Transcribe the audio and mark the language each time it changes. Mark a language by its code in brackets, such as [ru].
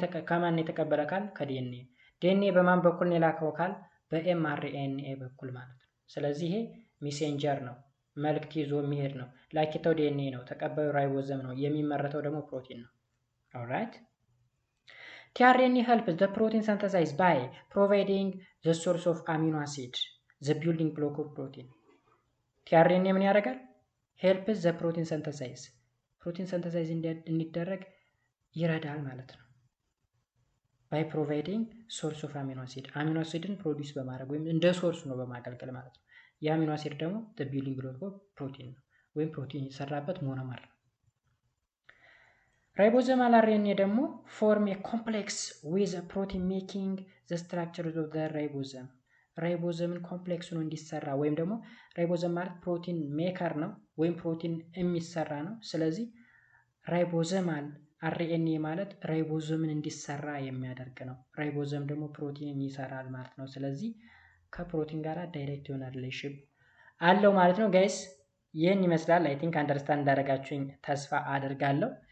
[am] ከማን የተቀበለ ካል ከዲኤንኤ። ዲኤንኤ በማን በኩል ነው የላከው ካል በኤምአርኤንኤ በኩል ማለት ነው። ስለዚህ ይሄ ሜሴንጀር ነው፣ መልእክት ይዞ የሚሄድ ነው። ላኪተው ዲኤንኤ ነው፣ ተቀባዩ ራይቦዘም ነው፣ የሚመረተው ደግሞ ፕሮቲን ነው። ኦልራይት [en] tRNA helps the protein synthesis by providing the source of amino acid, the building block of protein. [am] tRNA ምን ያደርጋል? [en] helps the protein synthesis. protein synthesis [am] እንዲደረግ ይረዳል ማለት ነው። [en] by providing source of amino acid. [am] amino acidን ፕሮዲዩስ በማድረግ ወይም እንደ ሶርስ ነው በማገልገል ማለት ነው። የአሚኖ አሲድ ደግሞ [en] the building block of protein [am] ነው ወይም ፕሮቲን የተሰራበት ሞኖመር ነው። Ribosomal RNA ደግሞ [en] form a complex with a protein making the structure of the ribosome. [am] ራይቦዘምን ኮምፕሌክስ ነው እንዲሰራ ወይም ደግሞ ራይቦዘም ማለት ፕሮቲን ሜከር ነው ወይም ፕሮቲን የሚሰራ ነው። ስለዚህ ራይቦዘማል RNA ማለት ራይቦዘምን እንዲሰራ የሚያደርግ ነው። ራይቦዘም ደግሞ ፕሮቲንን ይሰራል ማለት ነው። ስለዚህ ከፕሮቲን ጋር ዳይሬክት የሆነ ሪሌሽን አለው ማለት ነው። ጋይስ ይህን ይመስላል። [en] አይ ቲንክ አንደርስታንድ [am] እንዳደረጋችሁኝ ተስፋ አድርጋለሁ።